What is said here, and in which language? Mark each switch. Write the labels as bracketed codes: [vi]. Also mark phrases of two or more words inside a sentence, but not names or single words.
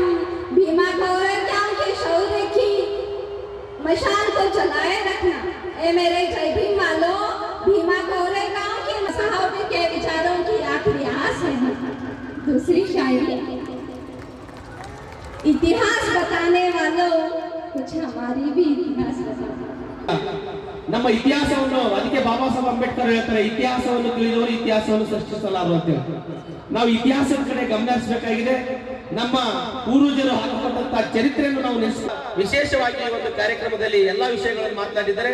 [hi] भीमा कोरेगांव के शौर्य की मशाल को जलाए रखना, ए मेरे जय भीम वालों। भीमा कोरेगांव के साहब के विचारों की आखिरी आस है। दूसरी शायरी, इतिहास बताने वालों कुछ हमारी भी इतिहास बताओ। [kn] ನಮ್ಮ ಇತಿಹಾಸವನ್ನು ಅದಕ್ಕೆ ಬಾಬಾ ಸಾಹೇಬ್ ಅಂಬೇಡ್ಕರ್ ಹೇಳ್ತಾರೆ, ಇತಿಹಾಸವನ್ನು ತಿಳಿದವರು ಇತಿಹಾಸವನ್ನು ಸೃಷ್ಟಿಸಲಾರು ಅಂತ. ನಾವು ಇತಿಹಾಸದ ಕಡೆ ಗಮನ ಹರಿಸಬೇಕಾಗಿದೆ. ನಮ್ಮ ಪೂರ್ವಜರು ಹಾಕಿಕೊಂಡಂತಹ ಚರಿತ್ರೆಯನ್ನು ನಾವು ವಿಶೇಷವಾಗಿ ಈ ಒಂದು ಕಾರ್ಯಕ್ರಮದಲ್ಲಿ ಎಲ್ಲಾ ವಿಷಯಗಳನ್ನು ಮಾತನಾಡಿದ್ದಾರೆ.